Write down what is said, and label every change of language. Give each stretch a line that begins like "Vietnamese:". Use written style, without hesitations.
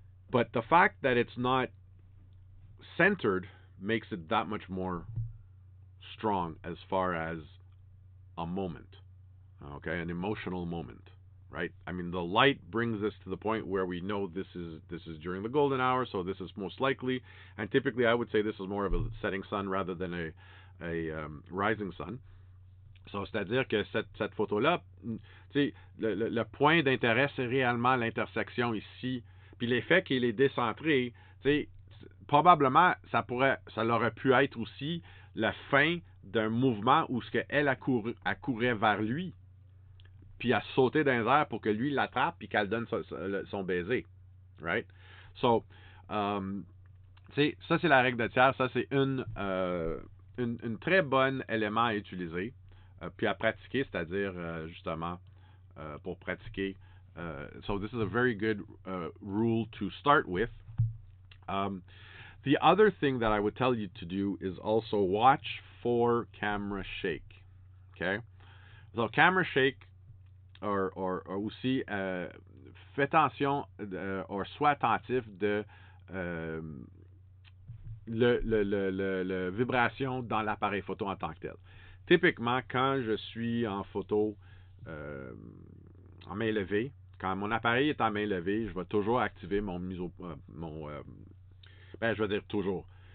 English: But the fact that it's not centered makes it that much more strong as far as a moment, okay, an emotional moment, right? I mean, the light brings us to the point where we know this is during the golden hour, so this is most likely, and typically I would say this is more of a setting sun rather than a rising sun.
French: So, c'est-à-dire que cette photo-là, le point d'intérêt, c'est réellement l'intersection ici. Puis l'effet qu'il est décentré, probablement, ça aurait pu être aussi la fin d'un mouvement où ce qu'elle courait vers lui, puis elle sautait dans les airs pour que lui l'attrape puis qu'elle donne son baiser. Right? So, ça, c'est la règle de tiers. Ça, c'est une très bonne élément à utiliser. Puis à pratiquer, c'est-à-dire justement pour pratiquer.
English: So this is a very good rule to start with. The other thing that I would tell you to do is also watch for camera shake. Okay? So camera shake,
French: or aussi fais attention, or sois attentif de le vibration dans l'appareil photo en tant que tel. Typiquement, quand je suis en photo en main levée, quand mon appareil est en main levée, je vais toujours activer je vais dire toujours.